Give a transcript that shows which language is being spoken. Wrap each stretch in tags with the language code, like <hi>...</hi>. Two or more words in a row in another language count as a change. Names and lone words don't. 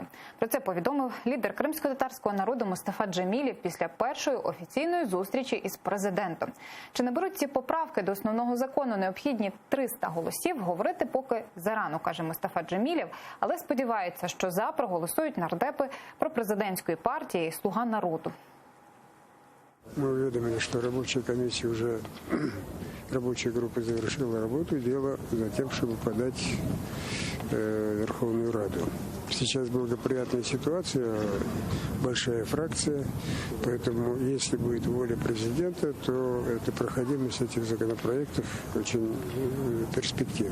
<uk>Про це повідомив лідер кримсько-татарського народу Мустафа Джемілєв після першої офіційної зустрічі із президентом. Чи наберуть ці поправки до основного закону необхідні 300 голосів, говорити поки зарано, каже Мустафа Джемілєв, але сподівається, що за проголосують нардепи пропрезидентської партії «Слуга народу».</uk> <ru>Мы уведомили, что рабочая комиссия уже, рабочая группа завершила работу, дело за тем, чтобы подать в Верховную Раду. Сейчас благоприятная ситуация, большая фракция, поэтому если будет воля президента, то эта проходимость этих законопроектов очень перспективна.</ru>